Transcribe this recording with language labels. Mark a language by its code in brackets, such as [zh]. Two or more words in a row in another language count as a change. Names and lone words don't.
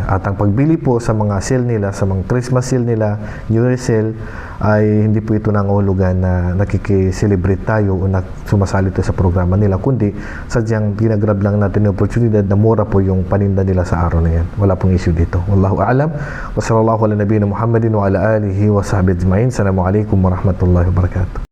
[tl] At ang pagbili po sa mga sale nila, sa mga [en] Christmas sale [tl] nila, [en] New Year sale, [tl] ay hindi po ito nangahulugan na nakikiselebrate tayo o sumasali ito sa programa nila, kundi sadyang ginagrab lang natin yung oportunidad na mura po yung paninda nila sa araw na yan. Wala pong issue dito. [ar] والله أعلم. وصلى الله على نبينا محمد وعلى آله وصحبه أجمعين. السلام عليكم ورحمة الله وبركاته.